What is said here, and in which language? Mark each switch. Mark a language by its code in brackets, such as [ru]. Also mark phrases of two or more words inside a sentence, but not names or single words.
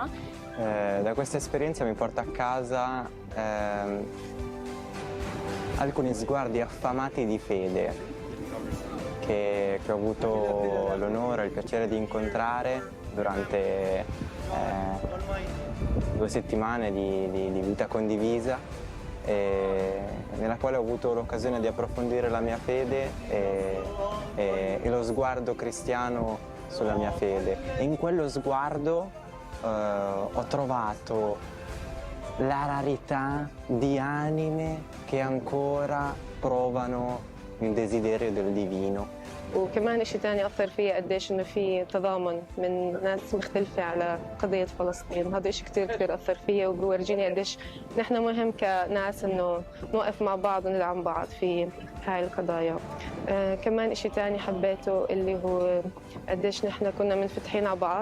[it] Da questa esperienza mi porto a casa alcuni sguardi affamati di fede che ho avuto l'onore e il piacere di incontrare durante 2 settimane di vita condivisa, nella quale ho avuto l'occasione di approfondire la mia fede e lo sguardo cristiano sulla mia fede. E in quello sguardo ho trovato la rarità di anime che ancora provano il desiderio del divino. [ar] وكمان شيء ثاني أثر فيه قديش إنه في تضامن من ناس مختلفة على قضية فلسطين، هذا شيء كتير أثر فيه وبورجيني قديش نحن مهم كناس إنه نوقف مع بعض وندعم بعض في هاي القضايا. كمان شيء ثاني حبيته اللي هو قديش نحن كنا منفتحين على بعض.